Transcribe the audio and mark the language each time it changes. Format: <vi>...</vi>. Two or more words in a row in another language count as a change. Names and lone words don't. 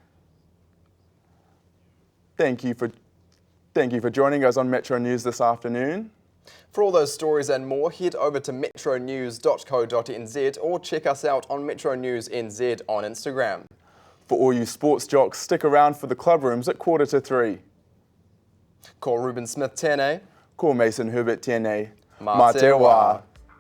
<en>Thank you for joining us on Metro News this afternoon. For all those stories and more, head over to metronews.co.nz or check us out on Metro News NZ on Instagram. For all you sports jocks, stick around for the club rooms at 2:45.</en> <mi>Ko Ruben Smith tēnei. Ko Mason Herbert tēnei. Mā te wā.</mi>